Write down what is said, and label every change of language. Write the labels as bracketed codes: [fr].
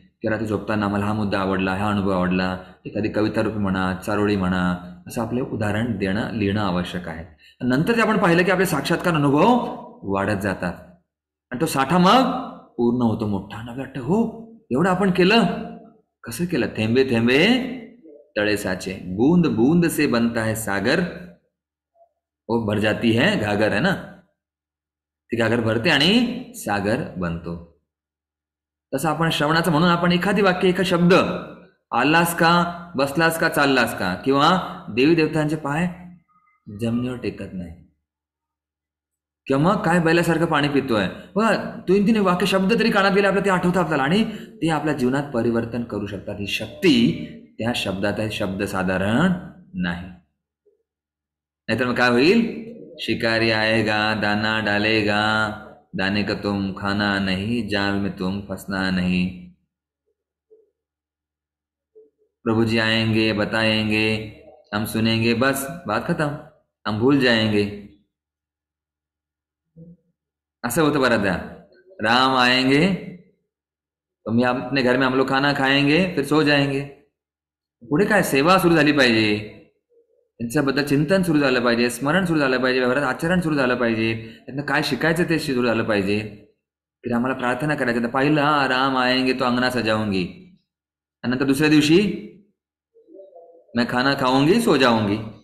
[mr] की रात्री झोपताना मला हा मुद्दा आवडला, हा अनुभव आवडला, एखादी कविता रूपी म्हणा, चारोळी म्हणा, असं आपले उदाहरण लिहिणं आवश्यक आहे. नंतर ते आपण पाहिलं की आपले साक्षात्कार अनुभव वाढत जातात आणि तो साठा मग पूर्ण होतो मोठा. आणि वाटतं हो एवढं आपण केलं. कसं केलं? थेंबे थेंबे तळे साचे, [hi] बूंद बूंद से बनता है सागर, वो भर जाती है घागर, है ना. [mr] ती घागर भरते आणि सागर बनतो. तसं आपण श्रवणाचं, म्हणून आपण एखादी वाक्य, एका शब्द, आलास का, बसलास का, चाललास का, किंवा देवी देवतांचे पाय जमिनीवर टेकत नाही, किंवा मग काय बैलासारखं पाणी पितोय, बघा 2-3 वाक्य शब्द तरी कानात गेले आपल्याला, ते आठवतं आपल्याला आणि ते आपल्या जीवनात परिवर्तन करू शकतात. ही शक्ती त्या शब्दात आहे, शब्द साधारण नाही. नाहीतर मग काय होईल? [hi] शिकारी आएगा दाना डालेगा, दाने का तुम खाना नहीं, जाल में तुम फंसना नहीं. प्रभु जी आएंगे, बताएंगे, हम सुनेंगे, बस बात खत्म, हम भूल जाएंगे. [mr] असं होतं बऱ्याचदा. [hi] राम आएंगे तो मी अपने घर में हम लोग खाना खाएंगे, फिर सो जाएंगे. [mr] पुढे काय? सेवा सुरू झाली पाहिजे, त्यांच्याबद्दल चिंतन सुरू झालं पाहिजे, स्मरण सुरू झालं पाहिजे, व्यवहारात आचरण सुरू झालं पाहिजे, त्यांना काय शिकायचं ते सुरू झालं पाहिजे. [hi] फिर [mr] आम्हाला प्रार्थना करायचं. पाहिलं, [hi] हा राम आएंगे तो अंगना सजाऊंगी, [mr] आणि नंतर दुसऱ्या दिवशी [hi] मैं खाना खाऊंगी सो जाऊंगी.